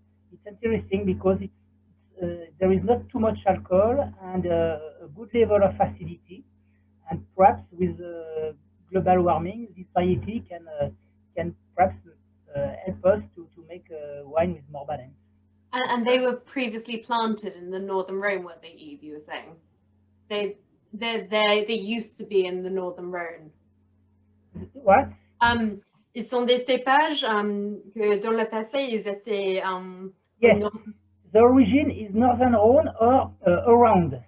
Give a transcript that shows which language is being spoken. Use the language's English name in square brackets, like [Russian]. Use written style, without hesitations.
[English] it's interesting because there is not too much alcohol and a good level of acidity, and perhaps with global warming, this variety can perhaps help us to make wine with more balance. And they were previously planted in the Northern Rhone, weren't they, Yves, you were saying? They used to be in the Northern Rhone. What? [French] Ils sont des cépages que dans le passé, ils étaient... [English] Yes, the origin is Northern Rhone or around.